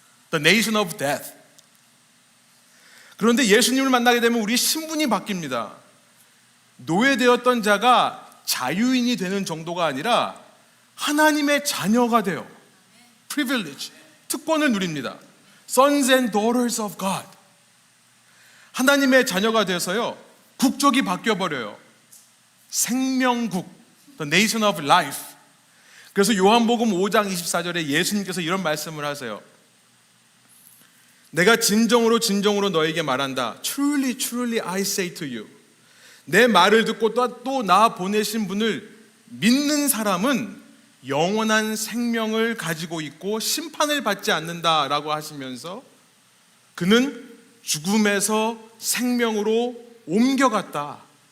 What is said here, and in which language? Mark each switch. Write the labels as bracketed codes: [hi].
[en] The nation of death. [ko] 그런데 예수님을 만나게 되면 우리 신분이 바뀝니다. 노예되었던 자가 자유인이 되는 정도가 아니라 하나님의 자녀가 돼요. privilege, 특권을 누립니다. [en] Sons and daughters of God. [ko] 하나님의 자녀가 돼서요, 국적이 바뀌어버려요. [en] 생명국, the nation of life. [ko] 그래서 요한복음 5장 24절에 예수님께서 이런 말씀을 하세요. 내가 진정으로 너에게 말한다. [en] Truly, truly I say to you. [ko] 내 말을 듣고 또 나 보내신 분을 믿는 사람은 영원한 생명을 가지고 있고 심판을 받지 않는다라고 하시면서 그는 죽음에서 생명으로 옮겨갔다.